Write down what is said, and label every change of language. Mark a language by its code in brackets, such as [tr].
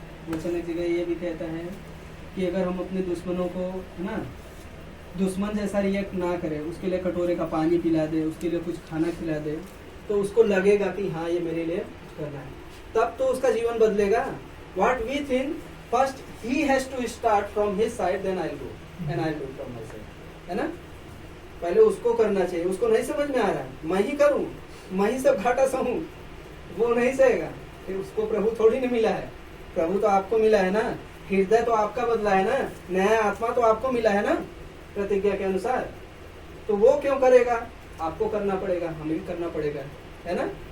[hi] वचन एक जगह ये भी कहता है कि अगर हम अपने दुश्मनों को, है ना, दुश्मन जैसा रिएक्ट ना करे, उसके लिए कटोरे का पानी पिला दे, उसके लिए कुछ खाना खिला दे, तो उसको लगेगा कि हाँ ये मेरे लिए करना है, तब तो उसका जीवन बदलेगा। [en] What we think first he has to start from his side, then I'll do and I'll do from my side, [hi] है ना। पहले उसको करना चाहिए, उसको नहीं समझ में आ रहा है, मैं ही करूं, मैं ही सब घाटा सहूं, वो नहीं सहेगा। फिर उसको प्रभु थोड़ी नहीं मिला है, प्रभु तो आपको मिला है ना, हृदय तो आपका बदला है ना, नया आत्मा तो आपको मिला है ना प्रतिज्ञा के अनुसार, तो वो क्यों करेगा, आपको करना पड़ेगा, हमें भी करना पड़ेगा, है ना।